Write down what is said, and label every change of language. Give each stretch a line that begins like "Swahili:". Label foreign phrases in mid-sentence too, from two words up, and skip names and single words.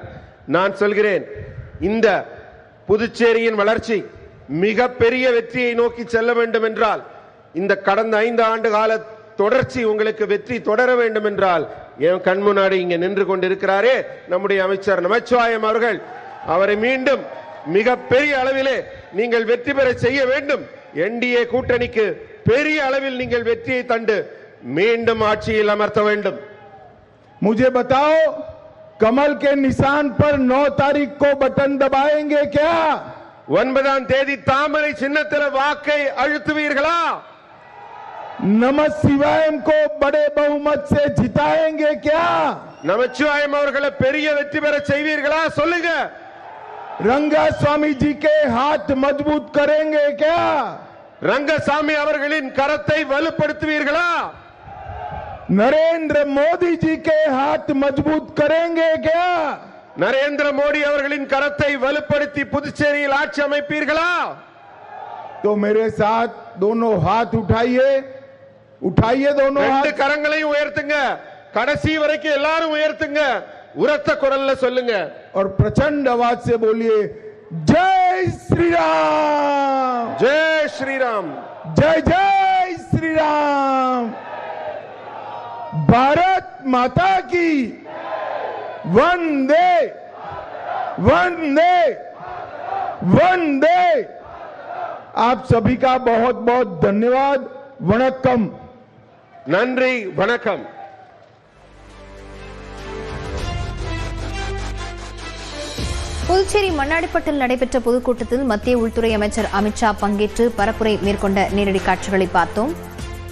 Tamil: நான் சொல்கிறேன், இந்த புதுச்சேரியின் வளர்ச்சி மிக பெரிய வெற்றியை நோக்கி செல்ல வேண்டும் என்றால், இந்த கடந்த 5 ஆண்டு கால தொடர்ச்சி உங்களுக்கு வெற்றி தொடர வேண்டும் என்றால், என் கண் முன்னாடி இங்க நின்று கொண்டிருக்கிறாரே நம்முடைய அமைச்சர் நமச்சிவாயம் அவர்கள், அவரை மீண்டும் மிக பெரிய அளவிலே நீங்கள் வெற்றி பெற செய்ய வேண்டும். என்டிஏ கூட்டணிக்கு பெரிய அளவில் நீங்கள் வெற்றியை தந்து மீண்டும் ஆட்சியில் அமர்த்த வேண்டும்.
Hindi: मुझे बताओ, कमल के निशान पर 9 तारीख को बटन दबाएंगे क्या?
Tamil: 9ஆம் தேதி தாமரை சின்னத்தில வாக்கை அழுத்துவீர்களா?
Hindi: नमः शिवायम को बड़े बहुमत से जिताएंगे क्या?
Tamil: நமச்சிவாயம் அவர்களை பெரிய வெற்றி பெற செய்வீர்களா? சொல்லுங்க.
Hindi: रंगास्वामी जी के हाथ मजबूत करेंगे क्या?
Tamil: ரங்கசாமி அவர்களின் கரத்தை வலுப்படுத்துவீர்களா?
Hindi: नरेंद्र मोदी जी के हाथ मजबूत करेंगे क्या?
Tamil: நரேந்திர மோடி அவர்களின் கரத்தை வலுப்படுத்தி புதுச்சேரியில் ஆட்சி அமைப்பீர்களா?
Hindi: तो मेरे साथ दोनों हाथ उठाइए, उठाइए दोनों हाथ.
Tamil: 2 கரங்களையும் உயர்த்துங்க, கடைசி வரைக்கும் எல்லாரும் உயர்த்துங்க, உரத்த குரல்ல சொல்லுங்க.
Hindi: और प्रचंड आवाज से बोलिए, जय श्री राम, जय श्री राम, जय जय श्री राम. भारत माता की वंदे वंदे वंदे. आप सभी का बहुत बहुत धन्यवाद.
Tamil: वणक्कम. நன்றி, வணக்கம். புதுச்சேரி மண்ணாடிப்பட்டில் நடைபெற்ற பொதுக்கூட்டத்தில் மத்திய உள்துறை அமைச்சர் அமித்ஷா பங்கேற்று பரப்புரை மேற்கொண்ட நேரடி காட்சிகளை பார்த்தோம்.